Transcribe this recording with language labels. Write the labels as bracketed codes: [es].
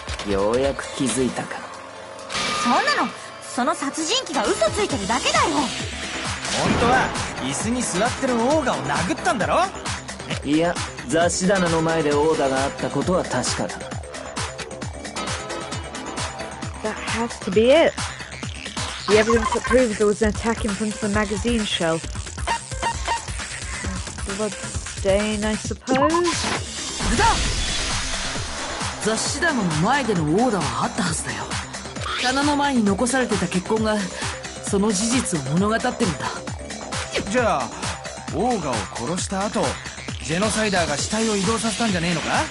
[ja] ようやく気づいたか。そんなのその殺人鬼が嘘ついてるだけだよ。本当は椅子に座ってるオーガを殴ったんだろ。いや、雑誌棚の前で殴打があったことは確かだ。 [en] That has to be it. The evidence that proves there was an attack in front of the magazine shelf. Blood stain, I suppose? [ja] だ雑誌棚の前での殴打はあったはずだよ。棚の前に残されてた血痕がその事実を物語ってるんだ。じゃあオーガを殺した後ジェノサイダーが死体を移動させたんじゃねえのか。